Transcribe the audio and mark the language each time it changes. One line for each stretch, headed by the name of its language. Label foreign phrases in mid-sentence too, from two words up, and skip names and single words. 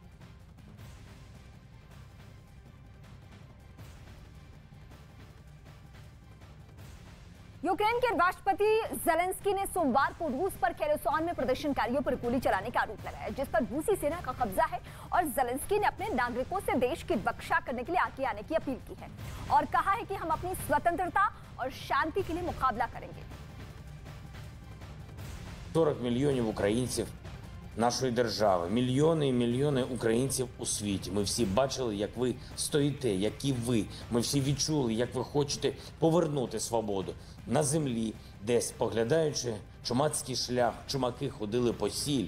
Hindi: यूक्रेन के राष्ट्रपति जेलेंस्की ने सोमवार को रूस पर खेरसोन में प्रदर्शनकारियों पर गोली चलाने का आरोप लगाया, जिस पर रूसी सेना का कब्जा है। और जेलेंस्की ने अपने नागरिकों से देश की रक्षा करने के लिए आगे आने की अपील की है और कहा है कि हम अपनी स्वतंत्रता और शांति के लिए मुकाबला करेंगे।
Ukrainian: 40 мільйонів українців нашої держави, мільйони і мільйони українців у світі. Ми всі бачили, як ви стоїте, які ви. Ми всі відчули, як ви хочете повернути свободу на землі, де, споглядаючи чумацький шлях, чумаки ходили по сіль.